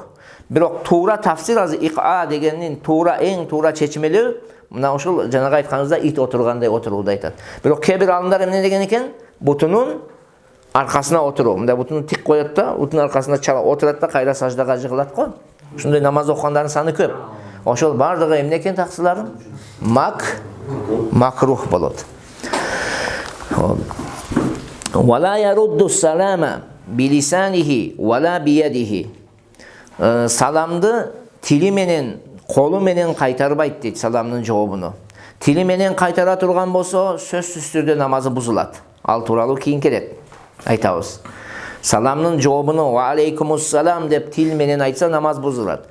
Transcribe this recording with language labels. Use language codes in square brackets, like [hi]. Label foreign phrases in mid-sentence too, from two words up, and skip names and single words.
[ky] Бирок туура тафсир азыр ика дегенин туура эң туура чечмелөө мына ушул жанагы айтканыбызда ит отургандай отурууду айтат. Бирок кээ бир алымдар эмне деген экен? Бутунун аркасына отуруу. Мындай бутуну тик коет да, бутунун аркасына чала отурат да, кайра саждага жыгылат го. Ушундай намаз окугандардын саны көп. Ошол бардыгы эмне экен таксыларым? Макрух болот. [ar] ولا يرد السلام بلسانه ولا بيده. [ky] Саламды тили менен, колу менен кайтарбайт дейт саламдын жообуну. Тили менен кайтара турган болсо, сөзсүз түрдө намазы бузулат. Ал тууралуу кийин келет. Айтабыз. Саламдын жообуну [ar] وعليكم السلام [ky] деп тил менен айтса намаз бузулат.